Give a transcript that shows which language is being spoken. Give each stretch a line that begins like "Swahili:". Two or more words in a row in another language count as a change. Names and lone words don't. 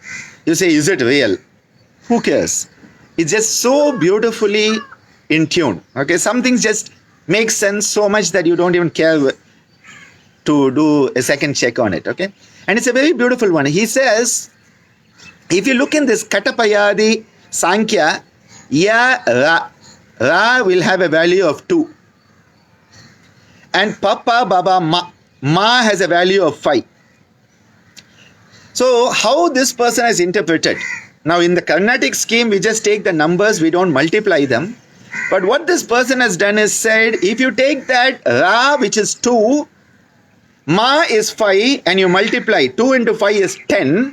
English: You say, is it real? Who cares? It's just so beautifully in tune. Okay, some things just make sense so much that you don't even care to do a second check on it. Okay, and it's a very beautiful one. He says, if you look in this Katapayadi Sankhya, ya, ra. Ra will have a value of 2. And papa, baba, ma. Ma has a value of 5. So how this person has interpreted? Now in the Carnatic scheme, we just take the numbers, we don't multiply them. But what this person has done is said, if you take that Ra, which is 2, Ma is 5, and you multiply, 2 into 5 is 10.